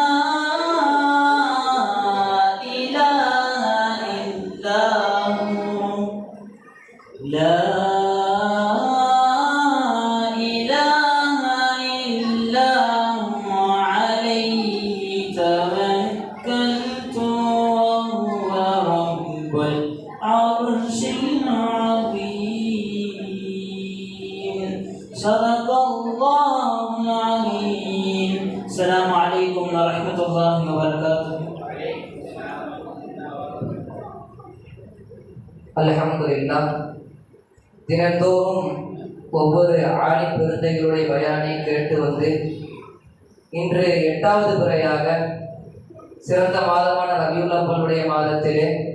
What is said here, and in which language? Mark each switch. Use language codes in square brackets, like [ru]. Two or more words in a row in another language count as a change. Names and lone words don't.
[ar] إله إلا هو لا إله إلا هو عليه توكلت وهو رب العرش العظيم. صدق الله العظيم. السلام عليكم ورحمة الله وبركاته. [ta] அல்ஹம்துலில்லாஹ். தினந்தோறும் ஒவ்வொரு ஆலிம் பெருந்தைகளுடைய பயானை கேட்டு வந்து இன்று 8வது முறையாக சிறந்த மாதமான ரபியுல் அவ்வலுடைய மாதத்திலே